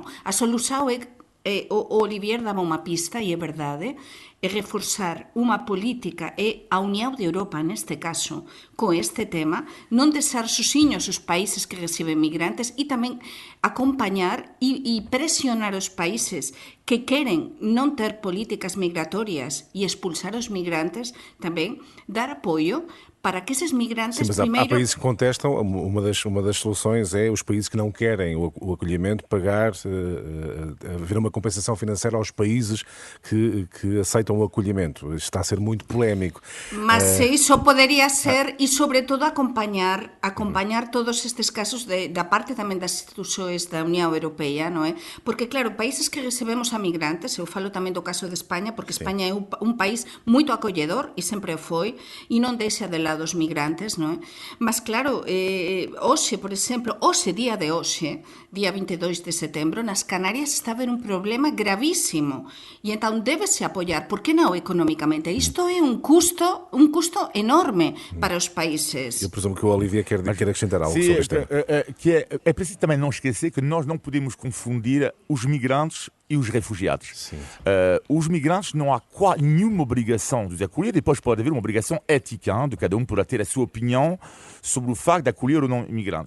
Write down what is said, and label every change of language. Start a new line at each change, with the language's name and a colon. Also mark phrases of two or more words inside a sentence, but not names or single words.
Galician: A solución é o Olivier daba unha pista, e é verdade, é reforzar unha política e a Unión de Europa, neste caso, con este tema, non deixar sosiños os países que reciben migrantes e tamén acompañar e presionar os países que queren non ter políticas migratorias e expulsar os migrantes, tamén dar apoio para que esses migrantes mas primeiro...
Portuguese: há países que contestam, uma das soluções é os países que não querem o acolhimento pagar, haver uma compensação financeira aos países que aceitam o acolhimento. Está a ser muito polémico. Mas isso poderia ser, e sobretudo acompanhar todos estes casos da parte
Galician: tamén das institucións da Unión Europea, non é? Porque, claro, países que recebemos a migrantes, eu falo tamén do caso de España, porque España é un país moito acolledor, e sempre o foi, e non deixa de lado os migrantes, non é? Mas claro, hoxe, por exemplo, día de hoxe, día 22 de setembro, nas Canarias está a haber un problema gravísimo e entón débese apoiar, por que non económicamente? Isto é un custo enorme para os países.
Portuguese: Eu presumo que o Olivier quer acrescentar algo Sim, sobre este tema. é preciso também não esquecer que nós não podemos confundir os migrantes e os refugiados. Os migrantes não há nenhuma obrigação de os acolher, depois pode haver uma obrigação ética de cada um para ter a sua opinião sobre o facto de acolher ou não imigrante.